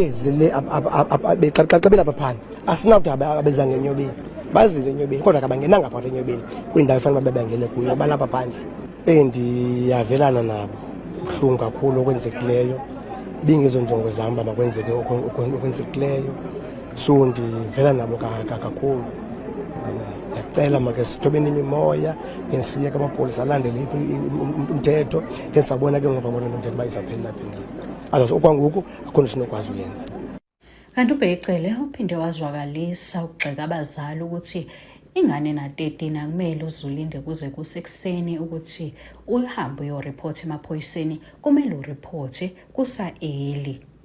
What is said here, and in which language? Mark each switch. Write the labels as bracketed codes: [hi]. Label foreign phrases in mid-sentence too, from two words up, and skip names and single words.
[xh] belapha phandle asinawuthi abezanga enyobeni bazile enyobeni kodwa kabangenanga phakathi enyobeni kwindawo efanele uba bebangene kuyo balapha phandle ndiyavelana nabo buhlungu kakhulu okwenzekileyo bingezo njongo zam uba makwenzeke okwenzekileyo so ndivela nabo kakhulu ndiyacela make sithobeni imimoya ngesiye kamapolisa alandele umthetho ke sabona ke ngova bona umthetho uba izawuphelela phi azazi okwangoku akho nto sinokwazi uyenza. [zu] Kanti uBheki uphinde wazwakalisa ukugxeka abazali ukuthi ingane na-13 akumele uzulinde kuze kusekuseni ukuthi uhambe uyoripotha emaphoyiseni kumele uripothe kusa-early